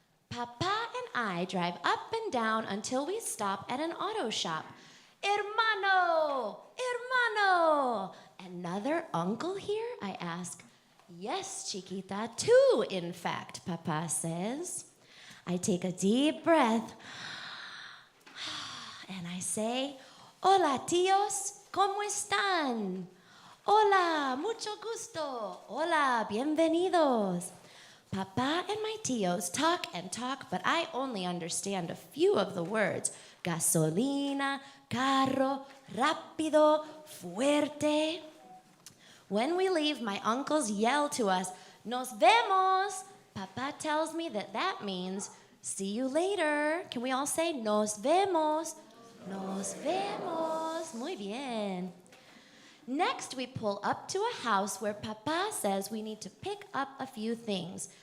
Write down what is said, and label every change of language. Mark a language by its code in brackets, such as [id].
[en] Papa and I drive up and down until we stop at an auto shop. [es] Hermano! Hermano! [en] Another uncle here? I ask. Yes, Chiquita, two, in fact, Papa says. I take a deep breath and I say, [es] hola, tíos, ¿cómo están? Hola, mucho gusto. Hola, bienvenidos. [en] Papa and my tíos talk and talk, but I only understand a few of the words. [es] Gasolina, carro, rápido, fuerte. [en] When we leave, my uncles yell to us, [es] nos vemos. [en] Papa tells me that means, see you later. Can we all say, [es] nos vemos? Nos vemos. Muy bien. [en] Next, we pull up to a house where Papa says we need to pick up a few things.